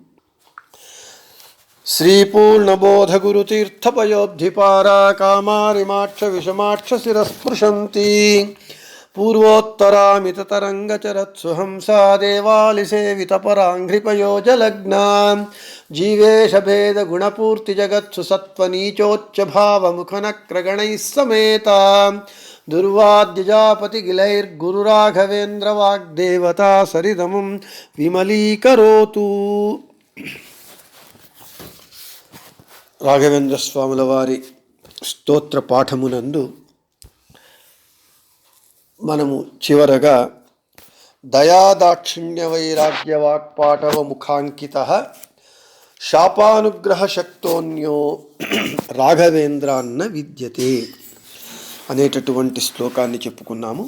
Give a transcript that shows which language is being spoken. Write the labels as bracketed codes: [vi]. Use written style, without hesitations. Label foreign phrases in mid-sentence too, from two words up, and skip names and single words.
[sa] श्रीपूर्णबोधगुरुतीर्थपयोद्धिपारा कामारिमाक्ष विषमाक्ष शिरस्पृशन्ति पूर्वोत्तरामिततरङ्गचरत्सुहंसा देवालिसेवितपराङ्घ्रिपयोजलग्ना जीवेशभेदगुणपूर्तिजगत्सु सत्त्वनीचोच्चभावमुखनक्रगणैः समेता दुर्वाद्यजापतिगिलैर्गुरुराघवेन्द्रवाग्देवता सरिदमुं विमलीकरोतु। [te] రాఘవేంద్ర స్వాముల వారి స్తోత్ర పాఠమునందు మనము చివరగా [sa] దయాదాక్షిణ్య వైరాగ్య వాక్పాటవ ముఖాంకిత శాపానుగ్రహ శక్తోన్యో రాఘవేంద్రాన్న విద్యతే [te] అనేటటువంటి శ్లోకాన్ని చెప్పుకున్నాము.